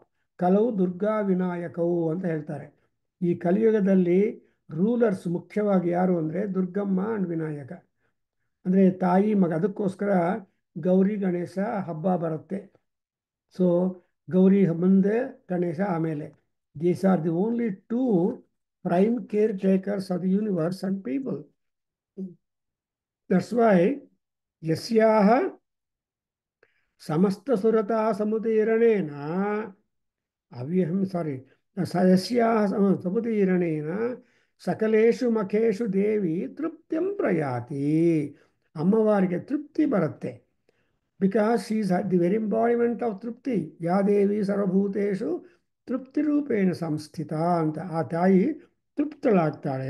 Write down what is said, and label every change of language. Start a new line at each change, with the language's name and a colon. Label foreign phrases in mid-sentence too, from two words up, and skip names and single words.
Kannada: ಕಲವು ದುರ್ಗಾ ವಿನಾಯಕವು ಅಂತ ಹೇಳ್ತಾರೆ. ಈ ಕಲಿಯುಗದಲ್ಲಿ ರೂಲರ್ಸ್ ಮುಖ್ಯವಾಗಿ ಯಾರು ಅಂದರೆ ದುರ್ಗಮ್ಮ ಅಂಡ್ ವಿನಾಯಕ, ಅಂದರೆ ತಾಯಿ ಮಗ. ಅದಕ್ಕೋಸ್ಕರ ಗೌರಿ ಗಣೇಶ ಹಬ್ಬ ಬರುತ್ತೆ. ಸೊ ಗೌರಿ ಮುಂದೆ, ಗಣೇಶ ಆಮೇಲೆ.
English: these are the only two prime caretakers of the universe and people. That's why
Sanskrit: यस्याः समस्त सुरता समुदीरणेन अव्यहम् यस्याः समुदीरणेन ಸಕಲೇಶು ಮಖೇಶು ದೇವಿ ತೃಪ್ತಿಂ ಪ್ರಯಾತಿ.
Kannada: ಅಮ್ಮವಾರಿಗೆ ತೃಪ್ತಿ ಬರುತ್ತೆ.
English: because she is the very embodiment of ತೃಪ್ತಿ.
Sanskrit: ಯಾ ದೇವಿ ಸರ್ವಭೂತೇಶು ತೃಪ್ತಿರೂಪೇಣ ಸಂಸ್ಥಿತ ಅಂತ.
Kannada: ಆ ತಾಯಿ ತೃಪ್ತಳಾಗ್ತಾಳೆ.